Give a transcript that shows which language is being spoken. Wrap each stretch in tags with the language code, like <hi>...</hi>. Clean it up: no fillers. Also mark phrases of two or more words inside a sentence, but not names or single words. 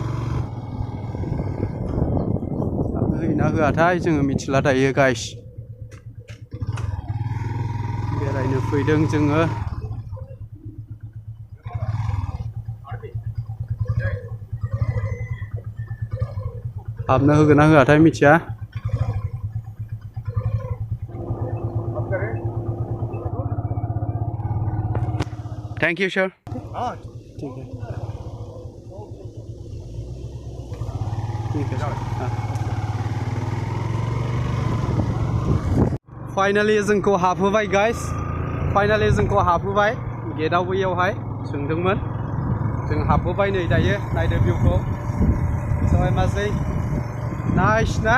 <brx>होयोना होआथाय जोङो मिथिला दायो गाइस। बेरायनो फैदों जोङो। हाबनो होगोन ना होआथाय मिथिया।</brx> <en>Thank you sir.</en> <hi>ठीक है। ठीक है सर।</hi> <brx>फाइनालि जोंखौ हाबहोबाय गाइस। फाइनालि जोंखौ हाबहोबाय गेटआव बैयावहाय सोंदोंमोन। जों हाबहोबाय नै दायो। नायदो भिउखौ। सबाय माजै नाइस ना?</brx>